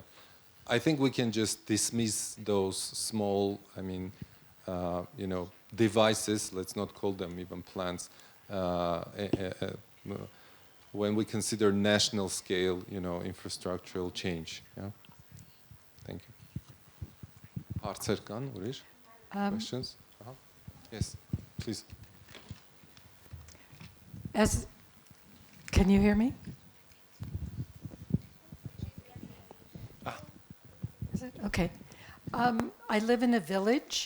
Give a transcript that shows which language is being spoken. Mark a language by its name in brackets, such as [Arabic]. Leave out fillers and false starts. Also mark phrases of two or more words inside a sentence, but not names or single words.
[English] I think we can just dismiss those small, I mean, you know, devices, let's not call them even plants, when we consider national scale, you know, infrastructural change. Yeah. Thank you. [Armenian] Հարցեր կան, ուրիշ? [English] Questions? Yes, please. Can you hear me? Is it? Okay. I live in a village.